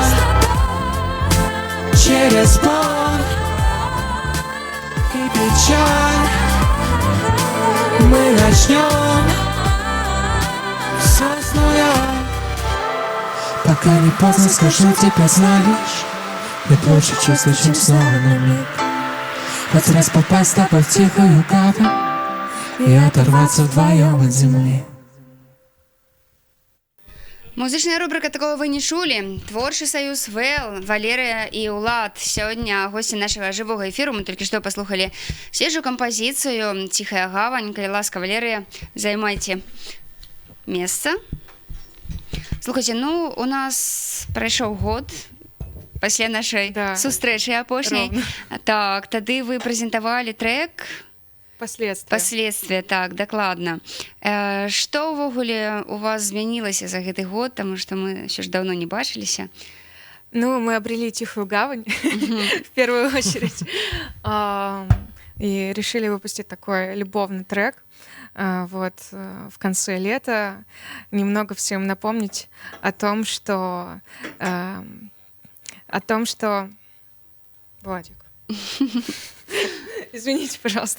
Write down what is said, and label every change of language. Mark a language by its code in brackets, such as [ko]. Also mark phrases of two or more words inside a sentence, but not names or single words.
[ru] Через боль и печаль мы начнем все с нуля. Пока не поздно, скажу тебе, знаешь, нет больше чувства, чем снова на миг хоть раз попасть с тобой в тихую гавань и оторваться вдвоем от земли. [be] Музычная рубрика такого вы не чулі. Творчы саюз ВЭЛ, Валерыя і Улад. Сёння госці нашага жывога эфіру. Мы толькі што паслухалі свежую кампазіцыю «Ціхая гавань». Калі ласка, Валерыя, займайце месца. Слухайте, ну, у нас прайшоў год пасля нашай сустрэчы апошняй. Так, тады вы прэзентавалі трэк «Последствия», так, дакладна. Што ўвогуле у вас змянілася за гэты год, таму што мы ўсё ж даўно не бачыліся? Ну, [ru] мы обрели тихую гавань в первую очередь и решили выпустить такой любовный трек. Вот в конце лета немного всем напомнить о том, что Владик, извините, пожалуйста.